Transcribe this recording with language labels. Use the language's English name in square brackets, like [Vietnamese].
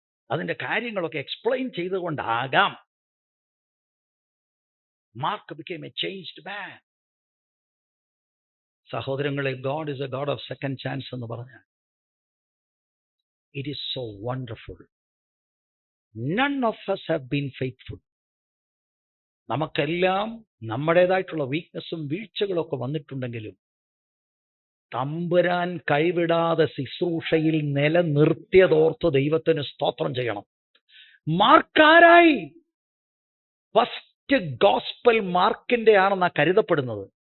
[Malayalam] അതിന്റെ കാര്യങ്ങളൊക്കെ explain ചെയ്തുകൊണ്ടാകാം mark [English] became a changed man. സഹോദരങ്ങളെ, God is a God of second chance [Malayalam] എന്ന് പറഞ്ഞാൽ [English] It is so wonderful. None of us have been faithful. [Malayalam] നമുക്കെല്ലാം നമ്മുടേതായിട്ടുള്ള വീക്ക്നെസ്സും വീഴ്ചകളൊക്കെ വന്നിട്ടുണ്ടെങ്കിലും തമ്പുരാൻ കൈവിടാതെ ശുശ്രൂഷയിൽ നിലനിർത്തിയതോർത്ത് ദൈവത്തിന് സ്തോത്രം ചെയ്യണം. മാർക്കാരായി ഫസ്റ്റ് ഗോസ്പൽ മാർക്കിന്റെ ആണെന്നാ കരുതപ്പെടുന്നത്.